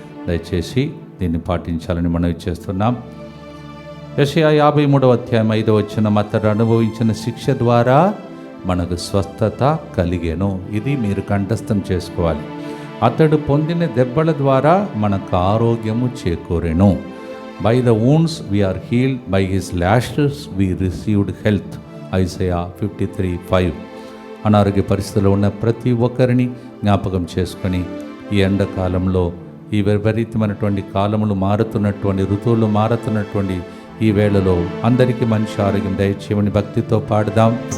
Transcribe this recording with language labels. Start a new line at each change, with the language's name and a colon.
Telugu: దయచేసి దీన్ని పాటించాలని మనవి చేస్తున్నాం. యెషయా 53వ అధ్యాయం 5వ వచనం, అతడు అనుభవించిన శిక్ష ద్వారా మనకు స్వస్థత కలిగెను. ఇది మీరు కంఠస్థం చేసుకోవాలి. అతడు పొందిన దెబ్బల ద్వారా మనకు ఆరోగ్యము చేకూరెను.
English: By the wounds we are healed, by his lashes we received health. Isaiah 53:5.
Telugu: అనారోగ్య పరిస్థితుల్లో ఉన్న ప్రతి ఒక్కరిని జ్ఞాపకం చేసుకొని ఈ ఎండాకాలంలో, ఈ విపరీతమైనటువంటి కాలములు మారుతున్నటువంటి, ఋతువులు మారుతున్నటువంటి ఈ వేళలో అందరికీ మంచి ఆరోగ్యం దయచేయమని భక్తితో పాడదాం.